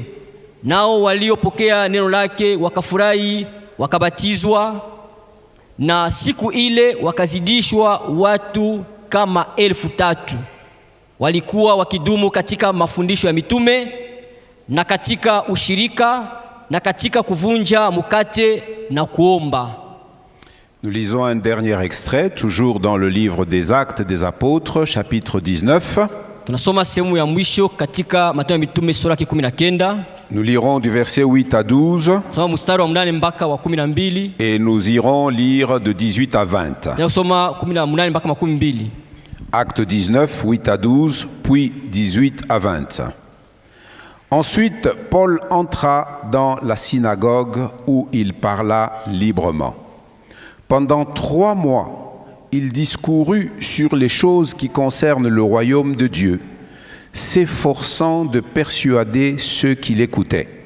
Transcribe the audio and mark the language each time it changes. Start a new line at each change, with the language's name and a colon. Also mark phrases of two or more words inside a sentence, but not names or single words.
Swahili: Nao waliopokea neno lake wakafurahi, wakabatizwa, na siku ile wakazidishwa watu kama 3,000. Walikuwa wakidumu katika mafundisho ya mitume na katika ushirika na katika kuvunja mkate na kuomba.
French: Nous lisons un dernier extrait, toujours dans le livre des Actes des Apôtres, chapitre 19.
Swahili: Tunasoma sehemu ya mwisho katika Matendo ya Mitume sura ya 19.
French: Nous lirons du verset 8 à 12.
Swahili: Soma mstari wa 8 mpaka wa 12.
French: Et nous irons lire de 18 à 20.
Swahili: Tunasoma 18 mpaka 12.
French: Acte 19, 8 à 12, puis 18 à 20. Ensuite, Paul entra dans la synagogue où il parla librement. Pendant 3 mois, il discourut sur les choses qui concernent le royaume de Dieu, s'efforçant de persuader ceux qui l'écoutaient.